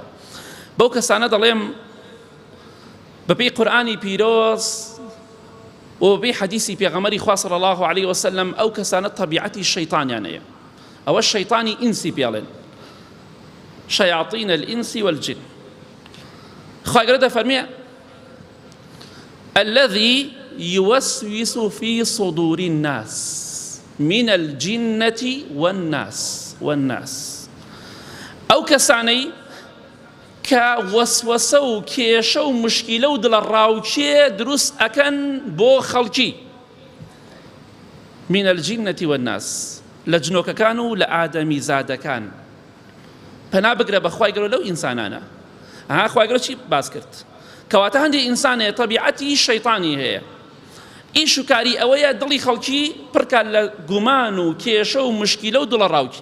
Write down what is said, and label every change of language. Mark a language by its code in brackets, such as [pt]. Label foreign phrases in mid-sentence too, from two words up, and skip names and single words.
[ckb] بەو کەسانە دەڵێم بەپێی قورئانی پیرۆز و بەپێی حەدیسی پێغەمبەری خوا [ar] صلی الله علیه وسلم [ckb] ئەو کەسانە تەبیعەتی شەیطانیان هەیە. ئەوە شەیطانی ئینسی پێڵێن، [ar] شەیاطین الئینس والجن. [ckb] خوا گەورە دەفەرمێ [ar] الذي يوسوس في صدور الناس من الجنة والناس. [ckb] ئەو کەسانەی کە وەسوەسە و کێشە و مشکیلە و دڵە ڕاوچێ دروست ئەکەن بۆ خەڵکی، [ar] من الجنة والناس، [ckb] لە جنۆکەکان و لە ئادەمی زادەکان. پەنا بگرە بە خوای گەورە لەو ئینسانانە. خوای گەورە چی باس کرد؟ کەواتە هەندێک ئینسانێ تەبیعەتی شەیطانی هەیە، ئیش و کاری ئەوەیە دڵی خەڵکی پڕکات لە گومان و کێشە و مشکیلە و دڵە ڕاوچێ.